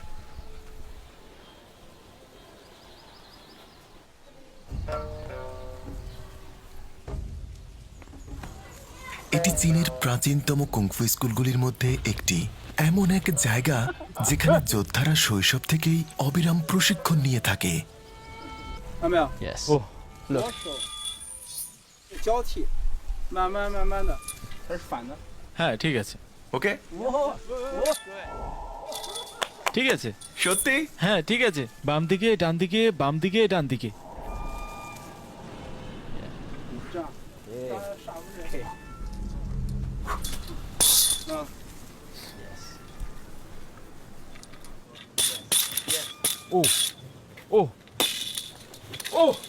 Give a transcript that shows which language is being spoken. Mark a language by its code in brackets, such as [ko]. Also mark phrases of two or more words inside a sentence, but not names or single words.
[bn] এটি চীনের প্রাচীনতম কুংফু স্কুলগুলির মধ্যে একটি। এমন এক জায়গা যেখানে যোদ্ধারা শৈশব থেকেই অবিরাম প্রশিক্ষণ নিয়ে থাকে। [zh] 看到没有？ Yes. 左手交替，慢慢的，它是反的。 [bn] হ্যাঁ ঠিক আছে, ওকে, ঠিক আছে, সত্যি? হ্যাঁ ঠিক আছে। বাম দিকে ডান দিকে, বাম দিকে ডান দিকে। [zh] 这样，上不去。嗯。 ও ও ও,